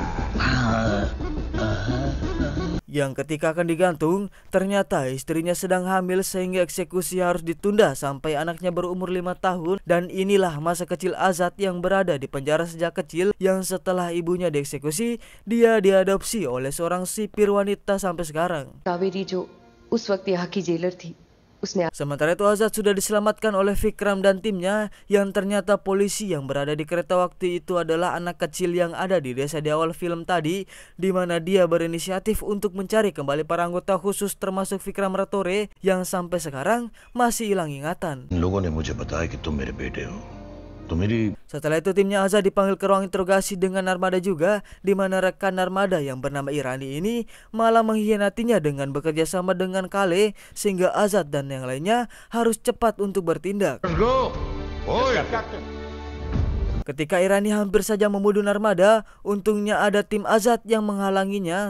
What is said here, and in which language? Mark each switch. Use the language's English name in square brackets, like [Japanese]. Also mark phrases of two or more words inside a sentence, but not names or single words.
[Indonesian] Yang ketika akan digantung, ternyata istrinya sedang hamil sehingga eksekusi harus ditunda sampai anaknya berumur 5 tahun. Dan inilah masa kecil Azad yang berada di penjara sejak kecil, yang setelah ibunya dieksekusi, dia diadopsi oleh seorang sipir wanita sampai sekarang. [Hindi] कावेरी जो उस वक्त यहाँ की जेलर थी, उसने [Indonesian] Sementara itu Azad sudah diselamatkan oleh Vikram dan timnya, yang ternyata polisi yang berada di kereta waktu itu adalah anak kecil yang ada di desa di awal film tadi, di mana dia berinisiatif untuk mencari kembali para anggota khusus termasuk Vikram Ratore yang sampai sekarang masih hilang ingatan. [Hindi] इन लोगों ने मुझे बताया कि तुम मेरे बेटे हो, तो मेरी [Indonesian] Setelah itu timnya Azad dipanggil ke ruang interogasi dengan Narmada juga, di mana rekan Narmada yang bernama Irani ini malah mengkhianatinya dengan bekerja sama dengan Kale, sehingga Azad dan yang lainnya harus cepat untuk bertindak. Ketika Irani hampir saja membunuh Narmada, untungnya ada tim Azad yang menghalanginya.